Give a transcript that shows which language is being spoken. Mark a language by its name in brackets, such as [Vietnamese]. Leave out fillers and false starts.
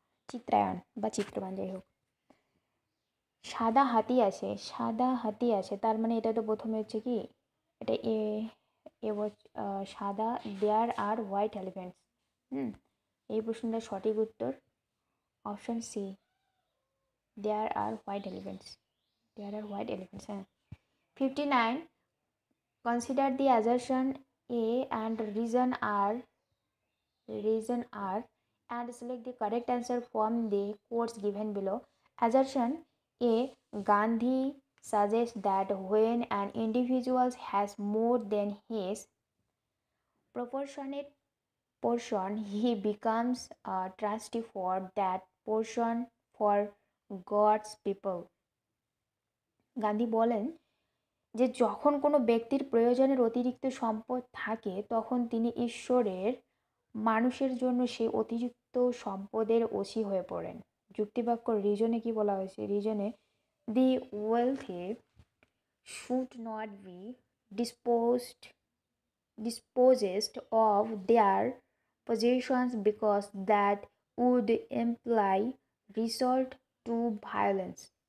[Bangla] চিত্রায়ন বা চিত্রমান যাই হোক, সাদা হাতি আছে, সাদা হাতি আছে, তার মানে এটা তো প্রথমে হচ্ছে কি, এটা এ এ সাদা, [English] there are white elephants, [Bangla] এই প্রশ্নটার সঠিক উত্তর অপশন সি, দেয়ার আর হোয়াইট এলিফ্যান্টস, দেয়ার আর হোয়াইট এলিফ্যান্টস, হ্যাঁ। [English] 59, consider the assertion A and reason R and select the correct answer from the quotes given below. Assertion A, Gandhi suggests that when an individual has more than his proportionate portion, he becomes a trustee for that portion for God's people. [Bangla] Gandhi বলেন যে যখন কোনো ব্যক্তির প্রয়োজনের অতিরিক্ত সম্পদ থাকে তখন তিনি ঈশ্বরের মানুষের জন্য সেই অতিরিক্ত সম্পদের ওসি হয়ে পড়েন। যুক্তিবাক্য রিজনে কি বলা হয়েছে, [English] রিজনে the wealthy should not be disposed dispossessed of their possessions because that would imply resort to violence.